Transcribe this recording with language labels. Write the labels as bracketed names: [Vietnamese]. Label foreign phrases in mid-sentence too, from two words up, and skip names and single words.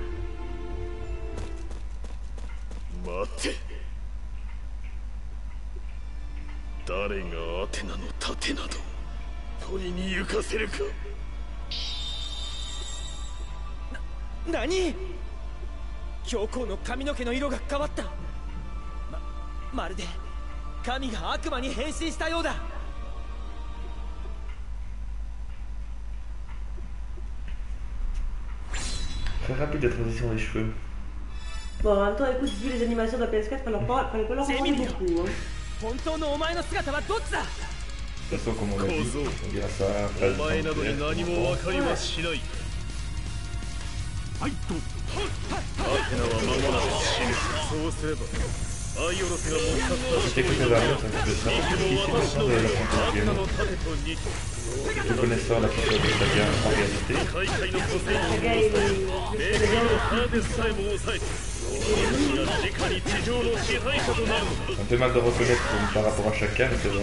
[Japanese] 待て、誰がアテナの盾など取りに行かせるか。何？教皇の髪の毛の色が変わった。まるで神が悪魔に変身したようだ。 [French] Très rapide la transition des cheveux. Bon, en même temps, écoute, vu les animations de la PS4, fallait pas leur demander beaucoup. Hein. [Japanese] 本当のお前の姿はどっちだ。 [French] De toute façon, comme on l'a dit, on dira ça à la phrase. [Japanese] お前などに何も分かりはしない。はいと。アテナは間もなく死ぬ。そうすればアイオロスが持ち去った [French] Je sais que ça va arriver, ça va être difficile maintenant de l'affronter au piano. Je connaissant la culture de Saga en réalité. Saga est Un peu mal de reconnaître par rapport à Shaka, mais c'est vrai.